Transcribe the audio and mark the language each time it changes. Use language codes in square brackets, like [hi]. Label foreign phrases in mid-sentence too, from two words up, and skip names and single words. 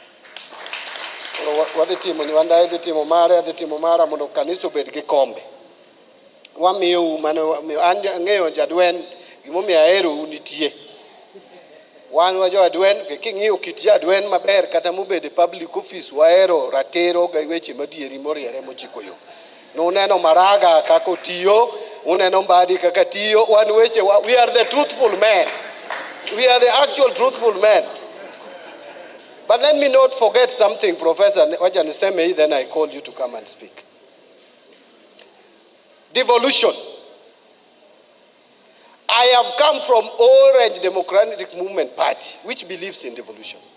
[luo] wadhi timo ni wanda idhi timo mara mondo kanisa obed gi kombe wamiyo mano ang'eyo jadwen gimomiyo ahero unitie wan wa jadwen king'iyo kit jadwen maber kata mobede [en] public office [luo] wahero ratero ga weche madieri moriere mochiko yo nuneno Maraga kako tiyo uneno Mbadi kaka tiyo wan weche [en] we are the truthful men. We are the actual truthful men. But let me not forget something, Professor Wajaniseme, then I call you to come and speak. Devolution. I have come from Orange Democratic Movement Party, which believes in devolution.